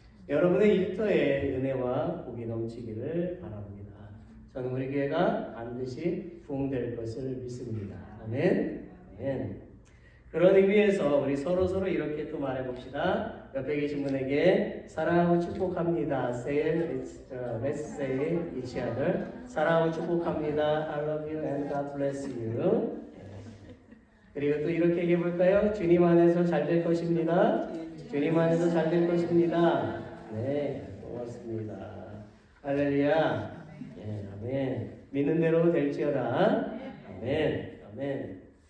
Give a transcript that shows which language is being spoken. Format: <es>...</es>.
<ko>여러분의 일터에 은혜와 복이 넘치기를 바랍니다. 저는 우리 교회가 반드시 부흥될 것을 믿습니다. 아멘. 아멘. 그런 의미에서 우리 서로 이렇게 또 말해봅시다. 옆에 계신 분에게 사랑하고 축복합니다.</ko> <en>Let's say each other.</en> <ko>사랑하고 축복합니다.</ko> <en>I love you and God bless you.</en> <ko>그리고 또 이렇게 얘기해볼까요? 주님 안에서 잘 될 것입니다. 주님 안에서 잘 될 것입니다. 네, 고맙습니다. 할렐루야. 네, 아멘. 믿는 대로 될지어다. 아멘. 아멘.</ko>